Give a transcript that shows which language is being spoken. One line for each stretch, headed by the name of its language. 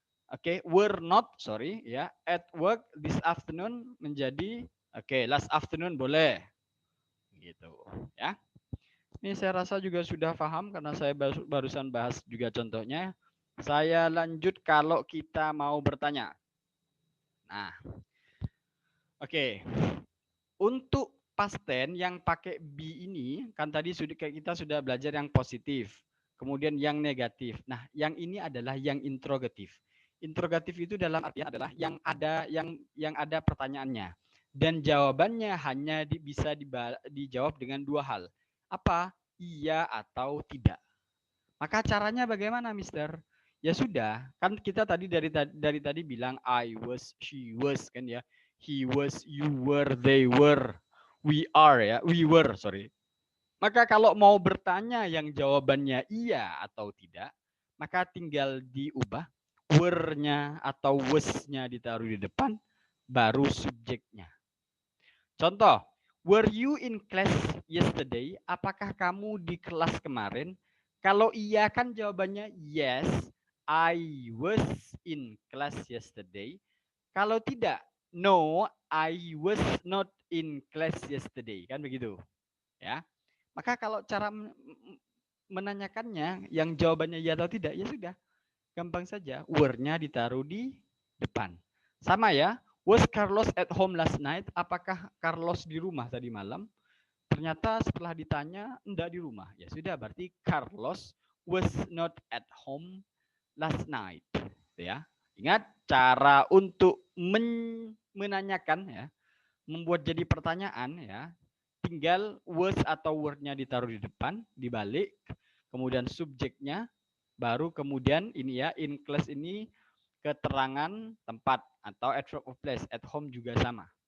English: Oke, were not, sorry ya, at work this afternoon
Indonesian: menjadi
English: last afternoon boleh.
Indonesian: Gitu, ya. Ini saya rasa juga sudah paham karena saya barusan bahas juga contohnya. Saya lanjut kalau kita mau bertanya. Nah, oke. Untuk past tense yang pakai be ini, kan tadi kita sudah belajar yang positif, kemudian yang negatif. Nah, yang ini adalah yang interrogatif. Interrogatif itu dalam artinya adalah yang ada pertanyaannya dan jawabannya hanya bisa dijawab dengan dua hal. Apa? Iya atau tidak. Maka caranya bagaimana, Mister? Ya sudah, kan kita tadi dari tadi bilang
English: I was, she was
Indonesian: kan ya.
English: He was, you were, they were, we are ya, we were, sorry.
Indonesian: Maka kalau mau bertanya yang jawabannya iya atau tidak, maka tinggal diubah were-nya atau was-nya ditaruh di depan, baru subjeknya.
English: Contoh, were you in class yesterday?
Indonesian: Apakah kamu di kelas kemarin? Kalau iya kan jawabannya
English: yes, I was in class yesterday.
Indonesian: Kalau tidak,
English: no, I was not in class yesterday.
Indonesian: Kan begitu. Ya. Maka kalau cara menanyakannya yang jawabannya ya atau tidak, ya sudah. Gampang saja, were-nya ditaruh di depan. Sama ya,
English: was Carlos at home last night?
Indonesian: Apakah Carlos di rumah tadi malam? Ternyata setelah ditanya, enggak di rumah. Ya sudah, berarti
English: Carlos was not at home last night.
Indonesian: Ya, ingat cara untuk menanyakan ya, membuat jadi pertanyaan ya, tinggal was atau word-nya ditaruh di depan, dibalik, kemudian subjeknya, baru kemudian ini ya, in class ini keterangan tempat atau adverb of place.
English: At home
Indonesian: juga sama.